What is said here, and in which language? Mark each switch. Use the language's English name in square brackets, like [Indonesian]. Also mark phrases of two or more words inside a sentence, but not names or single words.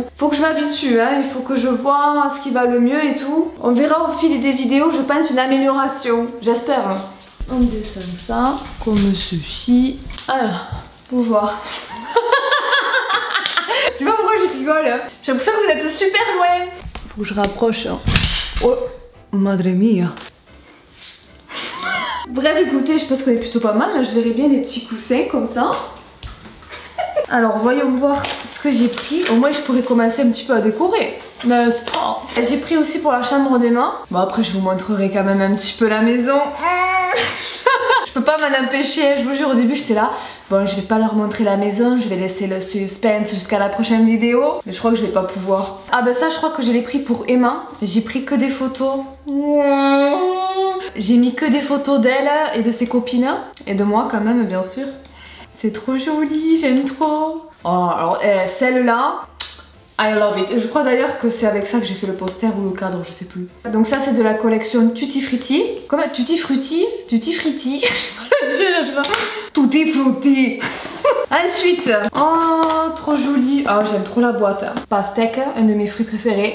[French] Faut que je m'habitue, hein, il faut que je vois ce qui va le mieux et tout. On verra au fil des vidéos, je pense, une amélioration. J'espère. Hein. On descend ça, comme ceci. Alors, pour voir. Je sais pas pourquoi je rigole. Hein. J'ai l'impression que vous êtes super loin. Faut que je rapproche. Hein. [Spanish] Oh, madre mia. [French] Bref, écoutez, je pense qu'on est plutôt pas mal. Là, je verrai bien les petits coussins comme ça. Alors, voyons voir ce que j'ai pris. Au moins, je pourrais commencer un petit peu à décorer. N'est-ce pas? J'ai pris aussi pour la chambre des mains. Bon, après, je vous montrerai quand même un petit peu la maison. Je peux pas m'en empêcher. Je vous jure, au début, j'étais là. Bon, je vais pas leur montrer la maison. Je vais laisser le suspense jusqu'à la prochaine vidéo. Mais je crois que je vais pas pouvoir. Ah, bah ça, je crois que je l'ai pris pour Emma. J'ai pris que des photos. J'ai mis que des photos d'elle et de ses copines. Et de moi quand même, bien sûr. C'est trop joli, j'aime trop. Oh, alors celle-là, [English] I love it. [French] Je crois d'ailleurs que c'est avec ça que j'ai fait le poster ou le cadre, je sais plus. Donc ça c'est de la collection Tutti Frutti. Comment? Tutti Frutti? Tutti Frutti. Tout est flotté. Ensuite, oh trop joli. Oh j'aime trop la boîte. Pastèque, un de mes fruits préférés.